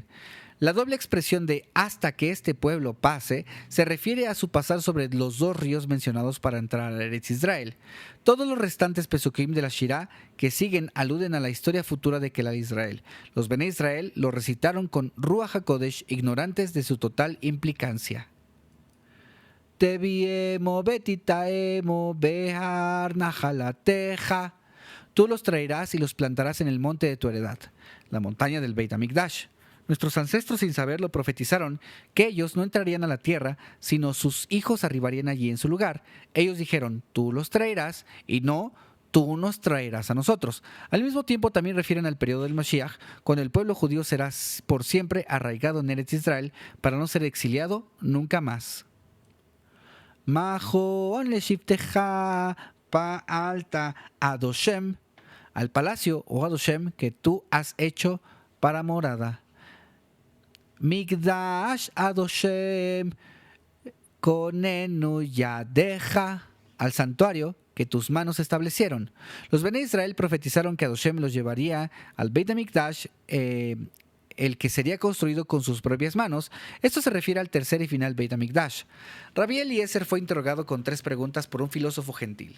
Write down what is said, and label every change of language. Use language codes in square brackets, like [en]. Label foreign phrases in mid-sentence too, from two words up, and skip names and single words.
[es] La doble expresión de hasta que este pueblo pase se refiere a su pasar sobre los dos ríos mencionados para entrar a Eretz Israel. Todos los restantes pesukim de la Shirá que siguen aluden a la historia futura de Kelal Israel. Los Bene Israel lo recitaron con [he] רוח הקודש, [es] ignorantes de su total implicancia. [he] תבאמו ותטעמו בהר נחלתך. [es] Tú los traerás y los plantarás en el monte de tu heredad, la montaña del [he] בית המקדש. [es] Nuestros ancestros sin saberlo profetizaron que ellos no entrarían a la tierra, sino sus hijos arribarían allí en su lugar. Ellos dijeron, tú los traerás, y no, tú nos traerás a nosotros. Al mismo tiempo también refieren al periodo del Mashiach, cuando el pueblo judío será por siempre arraigado en Eretz Israel para no ser exiliado nunca más. [he] מכון לשבתך פעלת אדושם, [es] al palacio, o Adoshem, que tú has hecho para morada. [he] מקדש אדושם כוננו ידיך, [es] al santuario que tus manos establecieron. Los Bene Israel profetizaron que Adoshem los llevaría al [he] בית המקדש, [es] el que sería construido con sus propias manos. Esto se refiere al tercer y final [he] בית המקדש. [es] Rabbi Eliezer fue interrogado con 3 preguntas por un filósofo gentil.